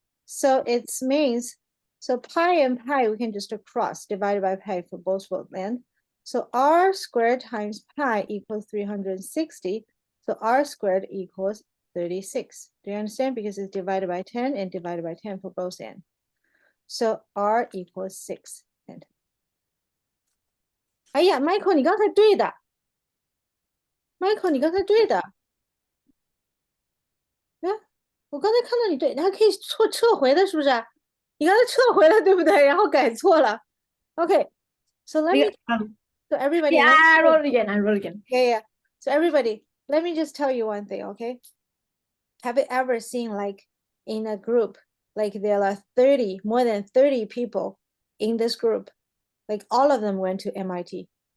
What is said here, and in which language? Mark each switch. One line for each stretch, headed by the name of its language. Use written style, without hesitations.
English: So it means, so pi and pi, we can just cross, divided by pi for both length. So r squared times pi equals 360. So r squared equals 36. Do you understand? Because it's divided by 10 and divided by 10 for both ends. So r equals 6.
Chinese: 哎呀，Michael，你刚才对的。Michael，你刚才对的。哎，我刚才看到你对，你还可以撤回的，是不是？你刚才撤回了，对不对？然后改错了。
English: Okay, so let me. So everybody. Yeah, I roll again. I roll again. Yeah. So everybody, let me just tell you one thing, okay? Have you ever seen like in a group, like there are 30, more than 30 people in this group, like all of them went to MIT.